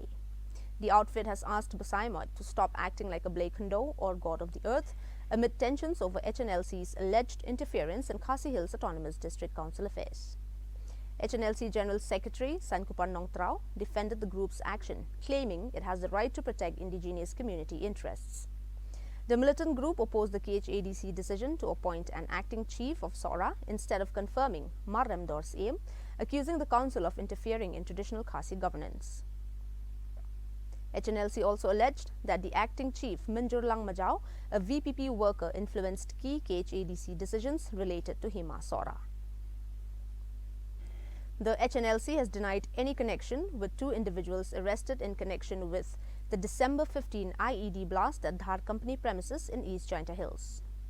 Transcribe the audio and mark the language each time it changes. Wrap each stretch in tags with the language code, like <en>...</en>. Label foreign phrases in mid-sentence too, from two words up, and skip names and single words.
<en>The outfit has asked Basayamot to stop acting like a Blake Hundo or God of the Earth amid tensions over HNLC's alleged interference in Khasi Hills Autonomous District Council affairs. HNLC General Secretary Sankupar Nongtrao defended the group's action, claiming it has the right to protect indigenous community interests. The militant group opposed the KHADC decision to appoint an acting chief of SORA instead of confirming Marrem Dor's aim, accusing the council of interfering in traditional Khasi governance. HNLC also alleged that the acting chief, Minjur Lang Majau, a VPP worker, influenced key KHADC decisions related to Hima SORA. The HNLC has denied any connection with two individuals arrested in connection with the December 15 IED blast at Dhar Company premises in East Jaintia Hills.</en>